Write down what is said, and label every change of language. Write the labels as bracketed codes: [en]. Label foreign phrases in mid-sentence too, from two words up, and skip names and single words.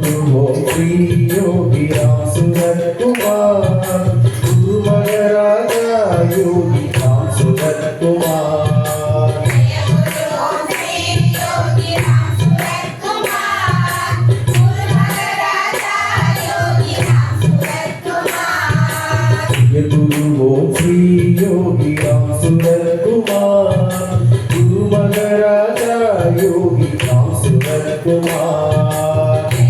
[ta] ஓம் ஸ்ரீ யோகி ராம் சுரத்குமார் குரு மகராஜா யோகி ராம் சுரத்குமார் गुरु ओम श्री योगी राम सुरत कुमार गुरु महाराजा योगी राम सुरत कुमार